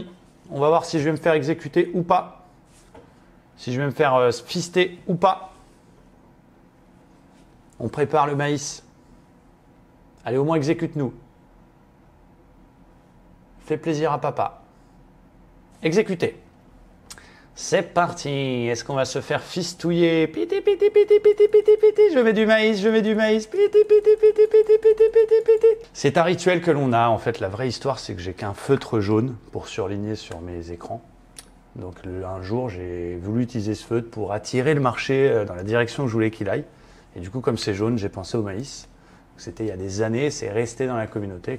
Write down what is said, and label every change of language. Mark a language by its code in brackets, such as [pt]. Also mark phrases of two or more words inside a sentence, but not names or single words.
[fr] On va voir si je vais me faire exécuter ou pas. Si je vais me faire fister ou pas. On prépare le maïs. Allez, au moins exécute-nous. Fais plaisir à papa. Exécuter. C'est parti. Est-ce qu'on va se faire fistouiller? Piti, piti, piti, piti, piti, piti. Je mets du maïs, je mets du maïs. Piti, piti, piti, piti, piti, piti, piti. C'est un rituel que l'on a. En fait, la vraie histoire, c'est que j'ai qu'un feutre jaune pour surligner sur mes écrans. Donc, un jour, j'ai voulu utiliser ce feutre pour attirer le marché dans la direction que je voulais qu'il aille. Et du coup, comme c'est jaune, j'ai pensé au maïs. C'était il y a des années, c'est resté dans la communauté.